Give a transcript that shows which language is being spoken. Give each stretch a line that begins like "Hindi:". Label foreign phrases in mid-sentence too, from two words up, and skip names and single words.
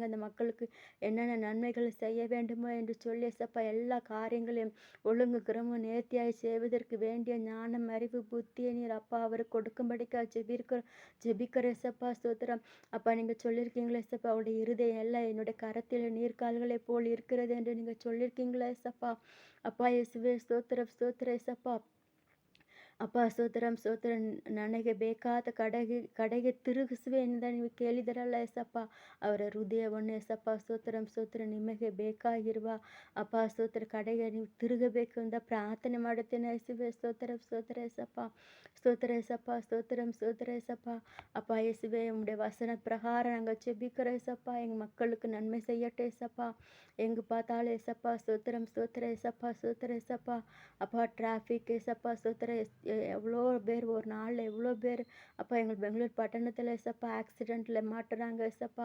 Tamil: அந்த மக்களுக்கு என்னென்ன நன்மைகள் செய்ய வேண்டுமோ என்று சொல்லி ஏசப்பா எல்லா காரியங்களையும் ஒழுங்கு கிரமம் நேர்த்தியாய் செய்வதற்கு வேண்டிய ஞானம் அறிவு புத்தியை நீர் அப்பா அவருக்கு கொடுக்கும்படிக்கா ஜெபிக்கிற ஏசப்பா. ஸ்தோத்திரம் அப்பா. நீங்கள் சொல்லியிருக்கீங்களா ஏசப்பா அவருடைய இருதயம் எல்லாம் என்னுடைய கரத்தில் நீர்க்கால்களை போல் இருக்கிறது என்று நீங்கள் சொல்லியிருக்கீங்களா ஏசப்பா. அப்பா இயேசுவே ஸ்தோத்திரம், ஸ்தோத்திரம் ஏசப்பா.
Kannada: ಅಪ್ಪ ಸ್ತೋತ್ರಂ ಸ್ತೋತ್ರ ನನಗೆ ಬೇಕಾದ ಕಡೆಗೆ ತಿರುಗಿಸುವೆ ಎಂದು ನೀವು ಕೇಳಿದರಲ್ಲ ಎಸಪ್ಪ. ಅವರ ಹೃದಯವನ್ನು ಎಸಪ್ಪ ಸ್ತೋತ್ರಂ ಸ್ತೋತ್ರ ನಿಮಗೆ ಬೇಕಾಗಿರುವ ಅಪ್ಪ ಸ್ತೋತ್ರ ಕಡೆಗೆ ನೀವು ತಿರುಗಬೇಕು ಅಂತ ಪ್ರಾರ್ಥನೆ ಮಾಡುತ್ತೇನೆ ಯೇಸುವೆ. ಸ್ತೋತ್ರ ಸ್ತೋತ್ರ ಎಸಪ್ಪ. ಸ್ತೋತ್ರ ಎಸಪ್ಪ. ಸ್ತೋತ್ರಂ ಸ್ತೋತ್ರ எசப்பா.
Tamil: அப்பா இயேசுவே உம்முடைய வசன பிரகாரம் நாங்கள் செபிக்கிற ஏசப்பா. எங்கள் மக்களுக்கு நன்மை செய்யட்டும் ஏசப்பா. எங்கே பார்த்தாலும் ஏசப்பா. ஸ்தோத்திரம் ஸ்தோத்திர ஏசப்பா. ஸ்தோத்திர ஏசப்பா. அப்பா டிராஃபிக் ஏசப்பா. ஸ்தோத்திர எவ்வளோ பேர் ஒரு நாளில் எவ்வளோ பேர் அப்பா எங்கள் பெங்களூர் பட்டணத்தில் ஏசப்பா ஆக்சிடெண்ட்டில் மாட்டுறாங்க ஏசப்பா.